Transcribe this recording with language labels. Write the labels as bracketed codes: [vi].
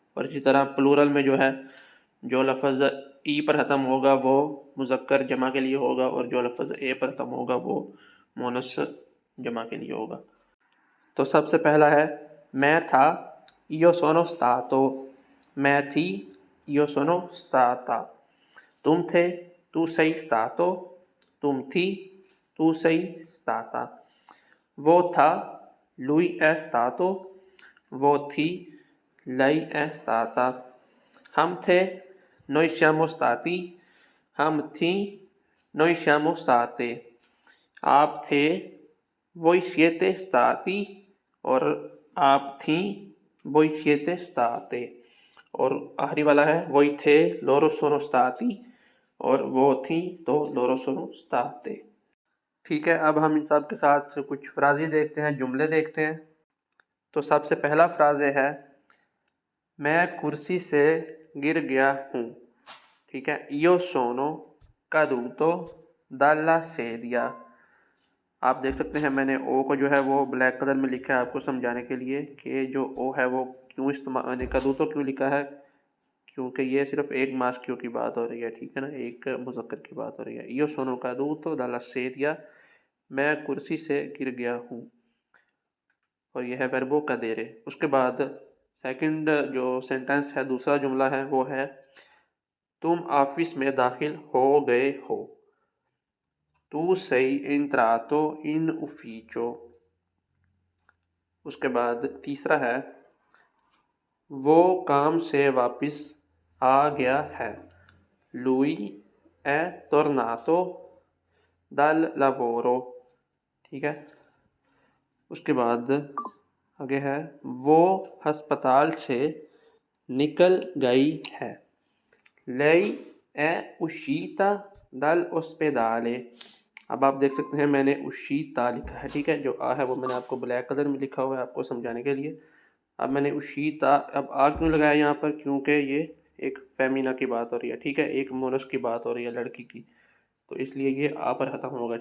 [hi] और इसी तरह प्लूरल में जो है, जो लफ्ज़ ई पर ख़त्म होगा वो मुज़क्कर जमा के लिए होगा और जो लफ्ज़ ए पर ख़त्म होगा वो मोनस जमा के लिए होगा। तो सबसे पहला है मैं था, [it] io sono stato। [hi] मैं थी, [it] io sono stata। [hi] तुम थे, [it] tu sei stato। [hi] तुम थी, [it] tu sei stata। [hi] वो था, [it] lui è stato। [hi] वो थी, [it] lei è stata। [hi] हम थे, [it] noi siamo stati। [hi] हम थी, [it] noi siamo state। [hi] आप थे, [it] voi siete stati। [hi] और आप थीं, [it] voi siete state। [hi] और आखिरी वाला है वही थे, [it] loro sono stati। [hi] और वो थी तो [it] loro sono state। [hi] ठीक है, अब हम इन सब के साथ कुछ फ्राज़े देखते हैं, जुमले देखते हैं। तो सबसे पहला फ्राज़े है मैं कुर्सी से गिर गया हूँ। ठीक है, [it] io sono caduto dalla sedia। [hi] आप देख सकते हैं मैंने ओ को जो है वो ब्लैक कलर में लिखा है आपको समझाने के लिए कि जो ओ है वो क्यों इस्तेमाल, मैंने caduto क्यों लिखा है, क्योंकि ये सिर्फ एक मास्कियो की बात हो रही है। ठीक है ना, एक मुज़क्कर की बात हो रही है। [it] io sono caduto dalla sedia, [hi] मैं कुर्सी से गिर गया हूँ। और यह है वर्बो cadere। उसके बाद सेकंड जो सेंटेंस है, दूसरा जुमला है वो है तुम ऑफिस में दाखिल हो गए हो। [it] tu sei entrato in ufficio। [hi] उसके बाद तीसरा है वो काम से वापस आ गया है। [it] lui è tornato dal lavoro। [hi] ठीक है, उसके बाद आगे है वो अस्पताल से निकल गई है। [it] lei è uscita dall'ospedale। [hi] अब आप देख सकते हैं मैंने उशीता लिखा है। ठीक है, जो आ है वो मैंने आपको ब्लैक कलर में लिखा हुआ है आपको समझाने के लिए। अब मैंने उशीता, अब आ क्यों लगाया यहाँ पर, क्योंकि ये एक फेमिना की बात हो रही है। ठीक है, एक मोनस की बात हो रही है, लड़की की, तो इसलिए ये आ पर ख़त्म होगा।